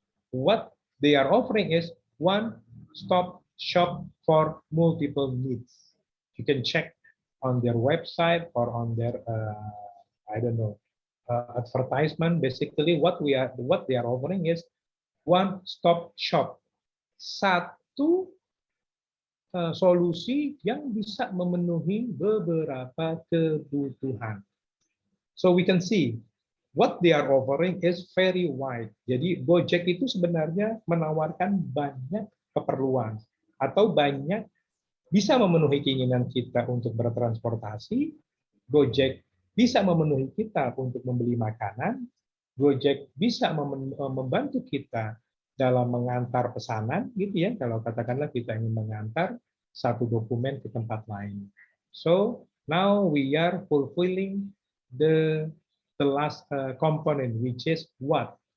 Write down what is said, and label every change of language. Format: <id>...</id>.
<en>What they are offering is one-stop shop for multiple needs. You can check on their website or on their I don't know advertisement. Basically, what they are offering is one-stop shop.</en> <id>Satu solusi yang bisa memenuhi beberapa kebutuhan.</id> <en>So we can see what they are offering is very wide.</en> <id>Jadi Gojek itu sebenarnya menawarkan banyak keperluan atau banyak bisa memenuhi keinginan kita untuk bertransportasi. Gojek bisa memenuhi kita untuk membeli makanan. Gojek bisa membantu kita dalam mengantar pesanan, gitu ya. Kalau katakanlah kita ingin mengantar satu dokumen ke tempat lain.</id> <en>So now we are fulfilling the last component, which is what?</en>